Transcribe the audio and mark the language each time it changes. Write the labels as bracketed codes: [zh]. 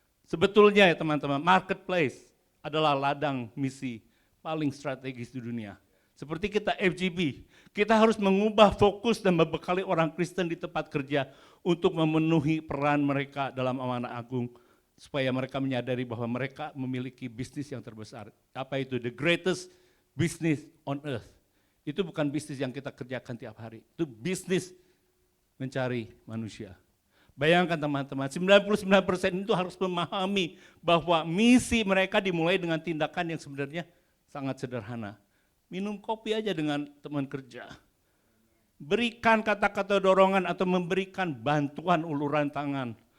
[id] Sebetulnya ya teman-teman, marketplace adalah ladang misi paling strategis di dunia. Seperti kita FGB, kita harus mengubah fokus dan membekali orang Kristen di tempat kerja untuk memenuhi peran mereka dalam amanah agung, supaya mereka menyadari bahwa mereka memiliki bisnis yang terbesar. Apa itu? [en] The greatest business on earth. [id] Itu bukan bisnis yang kita kerjakan tiap hari, itu bisnis mencari manusia. Bayangkan teman-teman, 99% itu harus memahami bahwa misi mereka dimulai dengan tindakan yang sebenarnya sangat sederhana. Minum kopi aja dengan teman kerja. Berikan kata-kata dorongan atau memberikan bantuan uluran tangan.